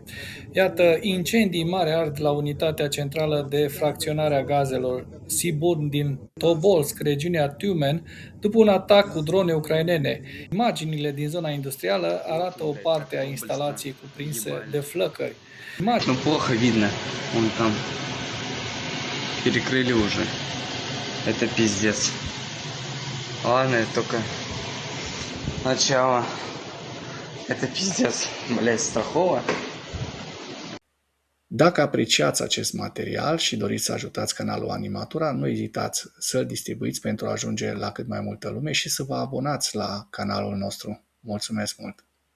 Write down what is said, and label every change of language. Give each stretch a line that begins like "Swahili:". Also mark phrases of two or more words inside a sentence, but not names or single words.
Romanian: Iată, incendii mari ard la unitatea centrală de fracționare a gazelor Siburn din Tobolsk, regiunea Tyumen, după un atac cu drone ucrainene. Imaginile din zona industrială arată o parte a instalației cuprinse de flăcări.
Russian: Ну, плохо видно. Вон там. Перекрыли уже. Это пиздец. Ладно, это только начало. Это пиздец, блять, страхово.
Romanian: Dacă apreciați acest material și doriți să ajutați canalul Animatura, nu ezitați să-l distribuiți pentru a ajunge la cât mai multă lume și să vă abonați la canalul nostru. Mulțumesc mult!